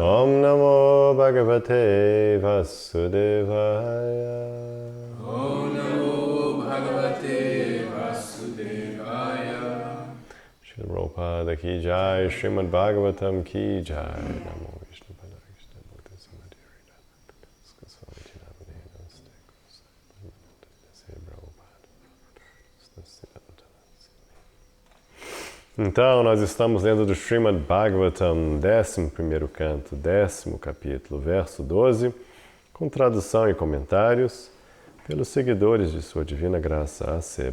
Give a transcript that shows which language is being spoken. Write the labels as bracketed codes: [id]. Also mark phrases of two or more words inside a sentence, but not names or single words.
[sa] Om Namo Bhagavate Vasudevaya. Om Namo Bhagavate Vasudevaya. [hi] Shri Prabhupada ki jai, Srimad Bhagavatam ki jai. [sa] Namo Vishnu Padaya Krishna Murti Samadhi [pt] Então, nós estamos lendo do Srimad Bhagavatam, 11º canto, 10º capítulo, verso 12, com tradução e comentários pelos seguidores de Sua Divina Graça, A.C.